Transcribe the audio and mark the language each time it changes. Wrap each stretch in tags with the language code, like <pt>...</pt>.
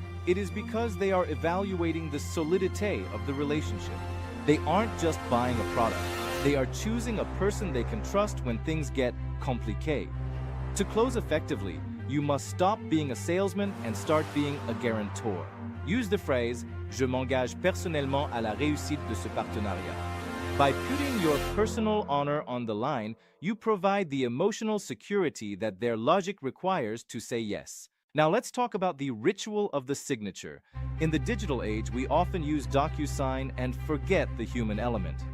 <en>It is because they are evaluating the solidité of the relationship. They aren't just buying a product. They are choosing a person they can trust when things get compliqué. To close effectively, you must stop being a salesman and start being a guarantor. Use the phrase,</en> <fr>"Je m'engage personnellement à la réussite de ce partenariat."</fr> <en>By putting your personal honor on the line, you provide the emotional security that their logic requires to say yes. Now let's talk about the ritual of the signature. In the digital age, we often use DocuSign and forget the human element.</en>